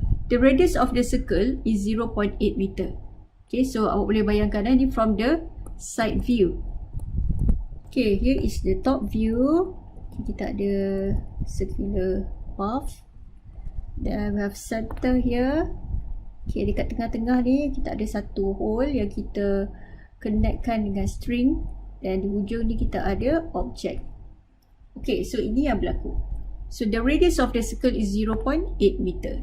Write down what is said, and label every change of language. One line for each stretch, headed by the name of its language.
English: The radius of the circle is 0.8 meter. Okay, so
Malay: awak boleh bayangkan ni
English: from the side view. Okay, here is the top view. Okay,
Malay: kita ada
English: circular path. Then we have center here.
Malay: Okay, dekat tengah-tengah ni kita ada satu hole yang kita connectkan dengan string. Dan di hujung ni kita ada objek. Okay, so ini yang berlaku.
English: So the radius of the circle is 0.8 meter.